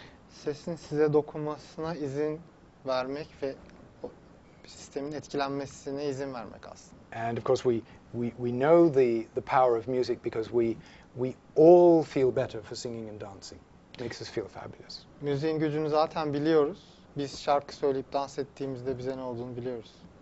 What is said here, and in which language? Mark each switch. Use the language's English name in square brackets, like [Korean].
[Turkish] Sesin size dokunmasına izin vermek ve o sistemin etkilenmesine izin vermek aslında. [English] And of course, we know the power of music because we all feel better for singing and dancing. It makes us feel fabulous. [Turkish] Müziğin gücünü zaten biliyoruz. Biz şarkı söyleyip dans ettiğimizde bize ne olduğunu biliyoruz.